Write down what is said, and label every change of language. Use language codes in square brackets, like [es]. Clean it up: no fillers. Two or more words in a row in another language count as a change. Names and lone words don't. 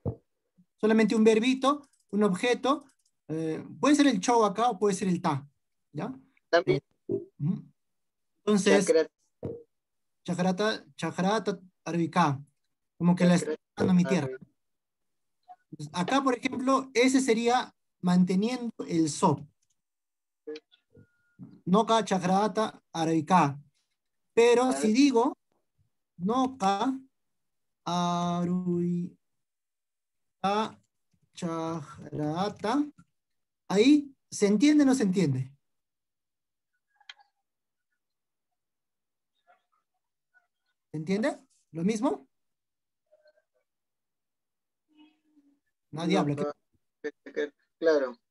[es] Solamente un verbito, un objeto. Puede ser el cho acá o puede ser el ta. ¿Ya? También Entonces, chakra, [qu] chajarata, arbica. [es] Como que la estoy chakra, dando a mi tierra. Entonces, acá, por ejemplo, ese sería manteniendo el so. [qu] Noca, chajarata, arbica. [es] Pero si digo [qu] noca, aruika, chajarata, [es] ahí, ¿se entiende o no se entiende? ¿Se entiende? ¿Lo mismo? Nadie no, habla. claro.